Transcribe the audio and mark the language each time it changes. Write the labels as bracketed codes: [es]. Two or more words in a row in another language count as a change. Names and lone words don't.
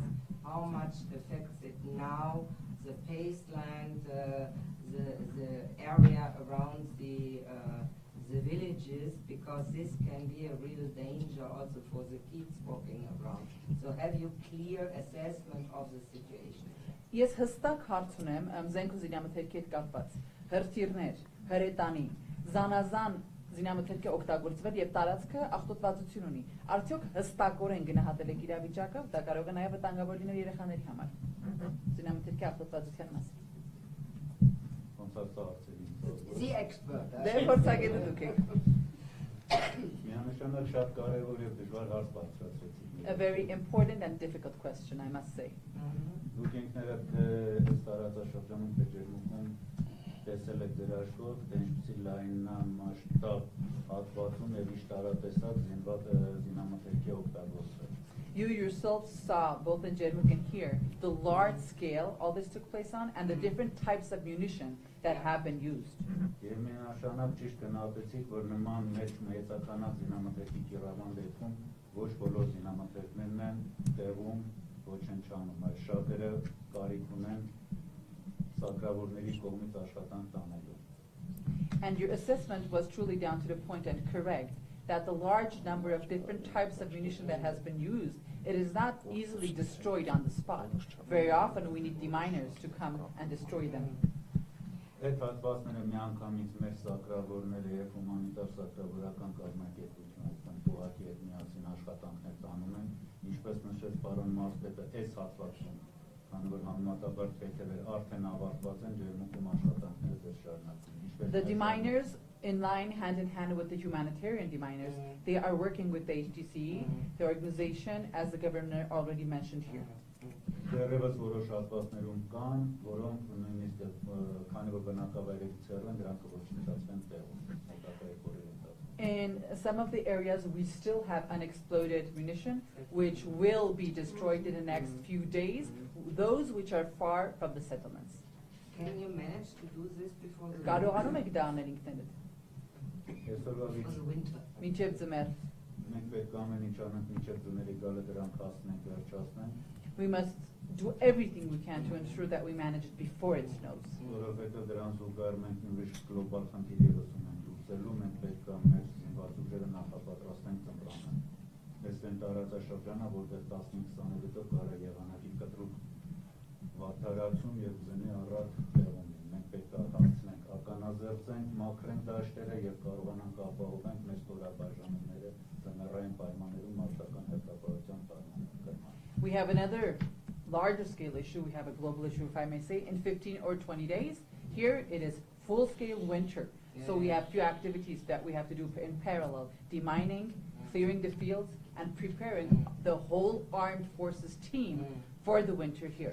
[en] How much affects it now? The baseline, the area around the villages, because this can be a real danger also for the kids walking around. So have you clear assessment of the situation? [hy] Ես հստակ հարց ունեմ զենք ու զինամթերքի հետ կապված։ Հրթիռներ, հրետանի, զանազան զինամթերքի օգտագործվել եւ տարածքը աղտոտվածություն ունի։ Արդյոք հստակորեն գնահատել եք իրավիճակը, դա կարող է նաեւ վտանգավոր լինել երեխաների համար։ Զինամթերքի աղտոտվածության մասին։ [en] The expert. [hy] Դե փորձագետը դուք եք։ Միանշանակ շատ կարևոր եւ դժվար հարց բարձրացրեցիք։ [en] A very important and difficult question, I must say. [hy] Դուք ինքներդ այս տարածաշրջանում Ջերմուկում տեսել եք ձեր աշխով, թե ինչպիսի լայնամասշտաբ հատվածում եւ ինչ տարատեսակ զինամթերքի օգտագործվել։ [en] You yourself saw, both in Jermuk and here, the large scale all this took place on and the different types of munition that have been used. [hy] Եվ միանշանակ ճիշտ գնահատեցիք, որ նման մեծականակ զինամթերքի կիրառման դեպքում ոչ բոլոր զինամթերքներն են տեղում, ոչ են չանում, այլ շատերը կարիք ունեն սակրավորների կողմից աշխատանք տանելու։ [en] And your assessment was truly down to the point and correct that the large number of different types of munition that has been used, it is not easily destroyed on the spot. Very often we need deminers to come and destroy them. [hy] Այդ հատվածները միանգամից մեր սակրավորները եւ հումանիտար սակրավորական կազմակերպությունները ուղղակի այդ միասին աշխատանքներ տանում են, ինչպես նշեց պարոն Մարզպետը, այս հատվածում, քանի որ համեմատաբար հետևել արդեն ավարտված են Ջերմուկում աշխատանքները դեռ շարունակվում։ [en] The deminers, in line hand in hand with the humanitarian deminers, they are working with the HTCE, the organization, as the governor already mentioned here. [hy] Դեռևս որոշ հատվածներում կան, որոնք նույնիսկ քանի որ բնակավայրերից հեռու են, դրանք կոչնչացվեն տեղում, մոտակայք օրերի ընթացքում։ [en] In some of the areas we still have unexploded munition, which will be destroyed in the next few days, those which are far from the settlements. Can you manage to do this before the [hy] Կարողանում եք դա անել ինքներդ։ [en] winter? [hy] Մինչև ձմեռ։ Մենք պետք է ամեն ինչ անենք մինչև ձմեռի գալը դրանք հասնենք, վերջացնենք։ [en] We must do everything we can to ensure that we manage it before it snows. [hy] Որովհետև դրան զուգահեռ մենք ուրիշ գլոբալ խնդիր ևս ունենք լուծելու, մենք պետք է մեր զինված ուժերը նախապատրաստենք ծմրանը։ Այս են տարածաշրջանը, որտեղ 15-20 կարա եղանակի կտրուկ վատթարացում եւ զնի առատ տեղում են։ Մենք պետք է հասցնենք ականազերծենք, մաքրենք դաշտերը եւ կարողանանք ապահովենք մեր ստորաբաժանումները ծմեռային պայմաններում մարտական հերթապահության պայմաններում։ [en] We have another larger scale issue, we have a global issue, if I may say, in 15 or 20 days. Here it is full scale winter. So we have few activities that we have to do in parallel: demining, clearing the fields, and preparing the whole armed forces team for the winter here.